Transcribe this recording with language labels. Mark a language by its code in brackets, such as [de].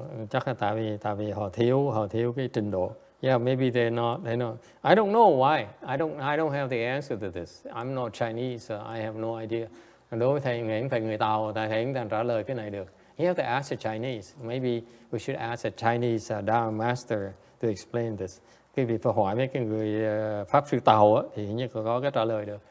[vi] Chắc là tại vì họ thiếu cái trình độ. [en] Yeah, maybe they're not. I don't know why. I don't have the answer to this. I'm not Chinese, so I have no idea. [vi] Đối với thầy phải người Tàu, thầy không trả lời cái này được. [en] You have to ask a Chinese. Maybe we should ask a Chinese Dharma master to explain this. [vi] Cái việc phải hỏi mấy cái người pháp sư Tàu á, thì như có cái trả lời được.